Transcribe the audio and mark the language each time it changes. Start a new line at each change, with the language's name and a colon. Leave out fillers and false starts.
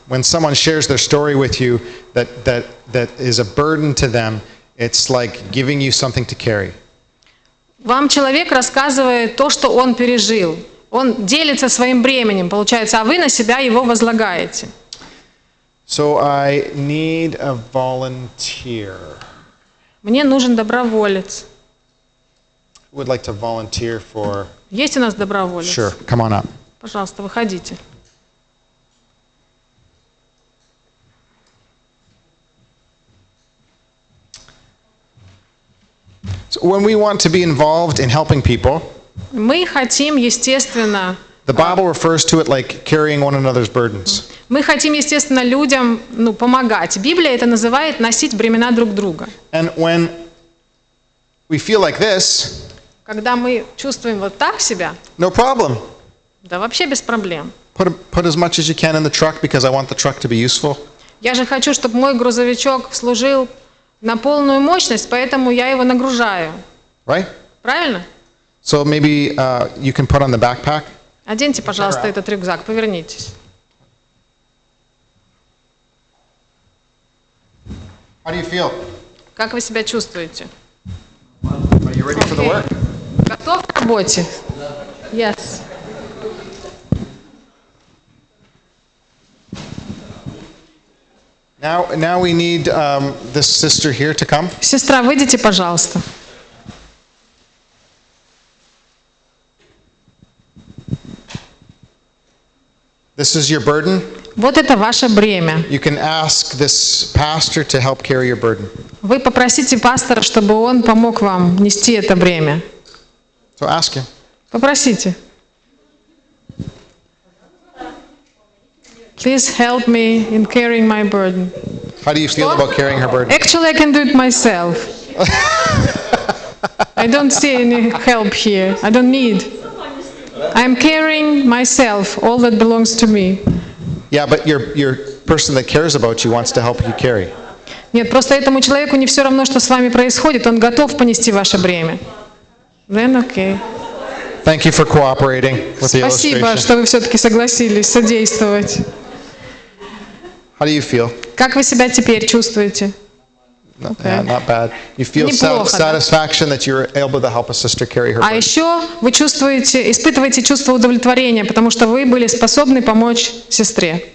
English: When someone shares their story with you that is a burden to them, it's like giving you something to carry.
Russian: Вам человек рассказывает то, что он пережил. Он делится своим бременем, получается, а вы на себя его возлагаете.
English: So I need a volunteer.
Russian: Мне нужен доброволец.
English: Who would like to volunteer for?
Russian: Есть у нас доброволец?
English: Sure, come on up.
Russian: Пожалуйста, выходите.
English: So when we want to be involved in helping people,
Russian: Мы хотим, естественно,
English: the Bible refers to it like carrying one another's burdens.
Russian: мы хотим, естественно, людям, помогать. Библия это называет носить бремена друг друга.
English: And when we feel like this,
Russian: Когда мы чувствуем вот так себя,
English: no problem.
Russian: да вообще без проблем.
English: Put as much as you can in the truck because I want the truck to be useful.
Russian: Я же хочу, чтобы мой грузовичок служил на полную мощность, поэтому я его нагружаю.
English: Right?
Russian: Правильно?
English: So maybe you can put on the backpack.
Russian: Оденьте, пожалуйста, этот рюкзак, повернитесь.
English: How do you feel?
Russian: Как вы себя чувствуете?
English: Are you ready for the work?
Russian: Готов к работе?
English: Yes. Now we need this sister here to come.
Russian: Сестра, выйдите, пожалуйста.
English: This is your burden.
Russian: Вот это ваше бремя.
English: You can ask this pastor to help carry your burden.
Russian: Вы попросите пастора, чтобы он помог вам нести это бремя.
English: So ask him.
Russian: Попросите.
English: Please help me in carrying my burden. How do you feel about carrying her burden? Actually, I can do it myself. I don't see any help here. I don't need. I'm carrying myself, all that belongs to me. Yeah, but your person that cares about you wants to help you carry.
Russian: Нет, просто этому человеку не все равно, что с вами происходит. Он готов понести ваше бремя.
English: Then okay. Thank you for cooperating with the
Russian: Спасибо,
English: illustration.
Russian: что вы все-таки согласились содействовать.
English: How do you feel?
Russian: Как вы себя теперь чувствуете?
English: Yeah, not bad. You feel
Russian: Неплохо, да?
English: satisfaction that you're able to help a sister carry her
Russian: А
English: burden.
Russian: еще вы испытываете чувство удовлетворения, потому что вы были способны помочь сестре.